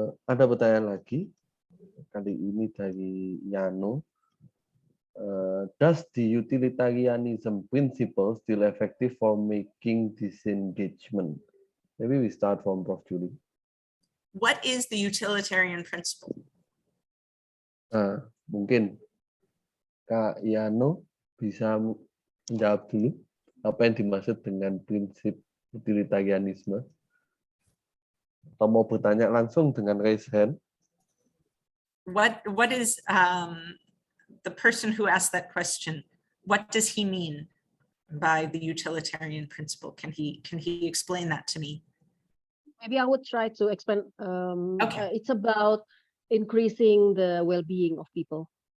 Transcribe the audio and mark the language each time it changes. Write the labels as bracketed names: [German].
[Indonesian] Ada pertanyaan lagi, kali ini dari Yano. [English] Does the utilitarianism principle still effective for making disengagement? Maybe we start from Prof. Julie. What is the utilitarian principle? [Indonesian] Mungkin Kak Yano bisa menjawab dulu apa yang dimaksud dengan prinsip utilitarianisme. Atau mau bertanya langsung dengan raise hand? [English] What is the person who asked that question? What does he mean by the utilitarian principle? Can he explain that to me? Maybe I would try to explain. Okay. It's about increasing the well-being of people.